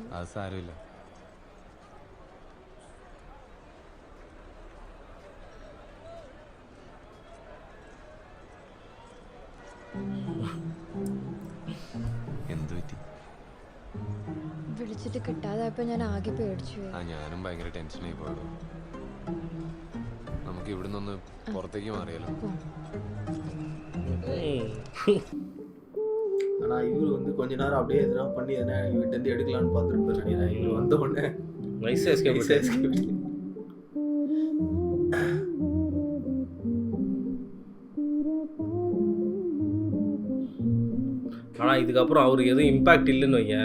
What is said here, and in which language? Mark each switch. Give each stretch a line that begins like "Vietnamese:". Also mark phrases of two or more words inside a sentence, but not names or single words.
Malayalam: അത് സാരമില്ല. എന്ത് പറ്റി? വിളിച്ചിട്ട് കിട്ടാതായപ്പോ ഞാൻ ആകെ പേടിച്ചു. ഞാനും ഭയങ്കര ടെൻഷനായി പോയല്ലോ. നമുക്ക് ഇവിടെ നിന്ന് പുറത്തേക്ക് മാറിയാലോ?
Tamil: ஆனால் இவர் வந்து கொஞ்ச நேரம் அப்படியே எதனா பண்ணி எதனா இவர்கிட்ட எடுக்கலான்னு பார்த்துருப்பாரு நினைக்கிறேன். இவர் வந்த உடனே நைஸாக எஸ்கேப். ஆனால் இதுக்கப்புறம் அவருக்கு எதுவும் இம்பாக்ட் இல்லைன்னு வைங்க.